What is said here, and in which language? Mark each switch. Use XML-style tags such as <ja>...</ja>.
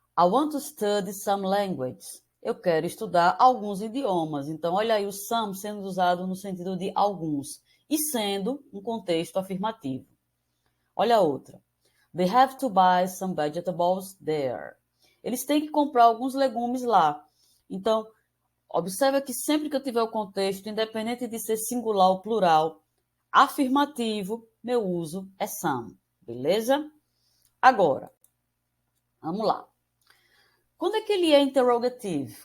<en>I want to study some languages.</en> <pt>Eu quero estudar alguns idiomas. Então, olha aí o some sendo usado no sentido de alguns e sendo um contexto afirmativo. Olha a outra.</pt> <en>They have to buy some vegetables there.</en> <pt>Eles têm que comprar alguns legumes lá. Então, observa que sempre que eu tiver o contexto, independente de ser singular ou plural, afirmativo, meu uso é some. Beleza? Agora, vamos lá. Quando é que ele é interrogative?</pt>